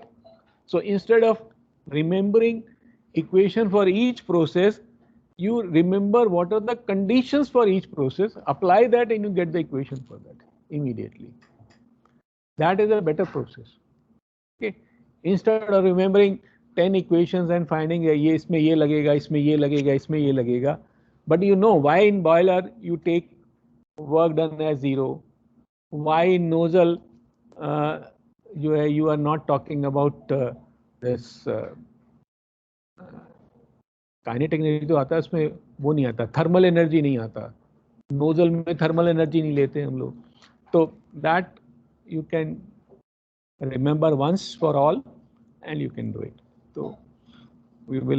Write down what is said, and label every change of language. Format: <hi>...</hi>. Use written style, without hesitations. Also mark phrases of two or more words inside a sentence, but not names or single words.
<en>So instead of remembering equation for each process, you remember what are the conditions for each process, apply that and you get the equation for that immediately. That is a better process. Okay, instead of remembering 10 equations and finding</en> <hi>ये इसमें ये लगेगा, इसमें ये लगेगा, इसमें ये लगेगा,</hi> <en>but you know why in boiler you take work done as 0, why in nozzle you are not talking about this kinetic energy</en> <hi>तो आता है, उसमें वो नहीं आता,</hi> <en>thermal energy</en> <hi>नहीं आता, नोजल में</hi> <en>thermal energy</en> <hi>नहीं लेते हम लोग.</hi> <en>तो that you can remember once for all and you can do it. So we will</en>